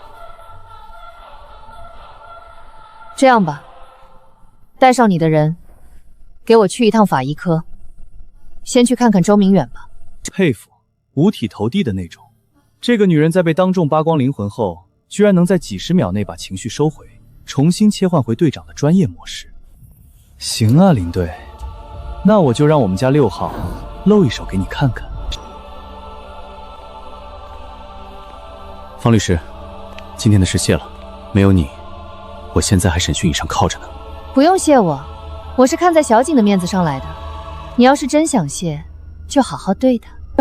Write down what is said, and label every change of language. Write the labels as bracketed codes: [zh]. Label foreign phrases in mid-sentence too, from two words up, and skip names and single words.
[zh] 這樣吧，帶上你的人，給我去一趟法醫科，先去看看周明遠吧。佩服，五體投地的那種。這個女人在被當眾扒光靈魂後，居然能在幾十秒內把情緒收回，重新切換回隊長的專業模式。行啊，林隊，那我就讓我們家6號露一手給你看看。方律師，今天的事謝了，沒有你，我現在還審訊椅上靠着呢。不用謝我，我是看在小景的面子上來的。你要是真想謝，就好好對他。